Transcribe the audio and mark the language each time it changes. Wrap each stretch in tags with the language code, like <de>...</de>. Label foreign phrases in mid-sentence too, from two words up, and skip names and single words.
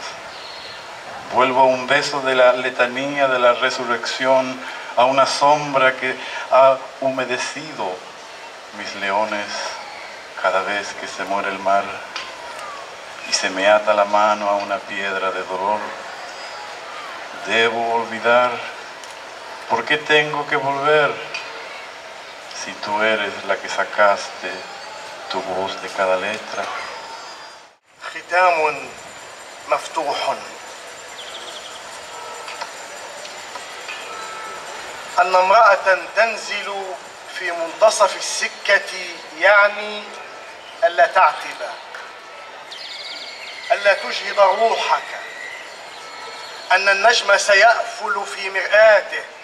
<es>Vuelvo a un beso de la letanía de la resurrección, a una sombra que ha humedecido mis leones cada vez que se muere el mar y se me ata la mano a una piedra de dolor. Debo olvidar. ¿Por qué tengo que volver si tú eres la que sacaste tu voz de cada letra?</es> <ar>ختام مفتوح. أن امرأة تنزل في منتصف السكة يعني ألا تعتب، ألا تجهض روحك، أن النجم سيأفل في مرآته،</ar>